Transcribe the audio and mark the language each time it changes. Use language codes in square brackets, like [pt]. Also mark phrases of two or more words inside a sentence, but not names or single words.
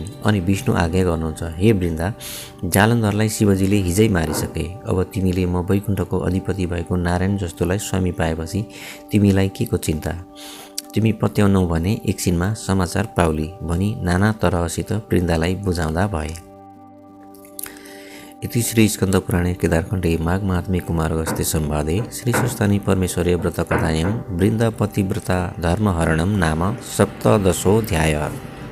[ne] अनि विष्णु आज्ञा गर्नुहुन्छ, हे वृन्दा, जालन्धरलाई शिवजीले हिजै मारिसके। अब तिमीले म वैकुण्ठको अधिपति भएको नारायण जस्तोलाई स्वामी पाएपछि तिमीलाई के को चिन्ता? तिमी पत्याउनौ भने एकछिनमा समाचार पाउली भनी नाना तरहसित वृन्दालाई बुझाउँदा भए। [sa] इति श्री स्कन्द पुराणे केदारखण्डे माघ महात्म्ये कुमारगस्त्य संवादे श्री सुस्थानी परमेश्वरीय व्रत कथायां वृन्द पतिव्रता धर्महरणं नाम 17 अध्यायः।